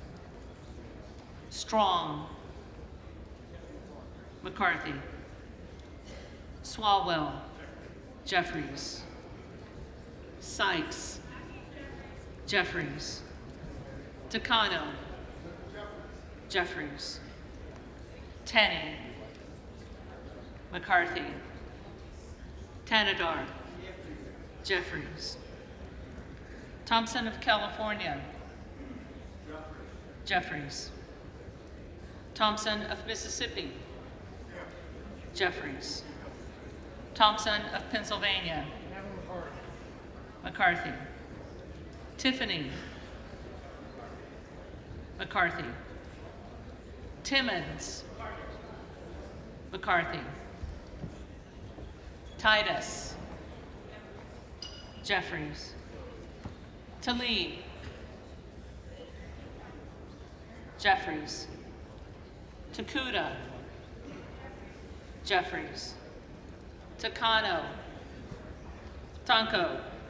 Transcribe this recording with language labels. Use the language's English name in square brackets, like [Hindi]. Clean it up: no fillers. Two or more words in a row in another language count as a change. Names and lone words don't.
[English] Strong, McCarthy, Swalwell, Jeffries, Sykes, Jeffries, Takano, Jeffries, Tenney, McCarthy, Tanadar, Jeffries, Thompson of California, Jeffries, Thompson of Mississippi, Jeffries, Thompson of Pennsylvania, McCarthy, Tiffany, McCarthy, Timmons, McCarthy, Titus, Jeffries, Tlaib, Jeffries, Takuda, Jeffries, Takano, Tonko,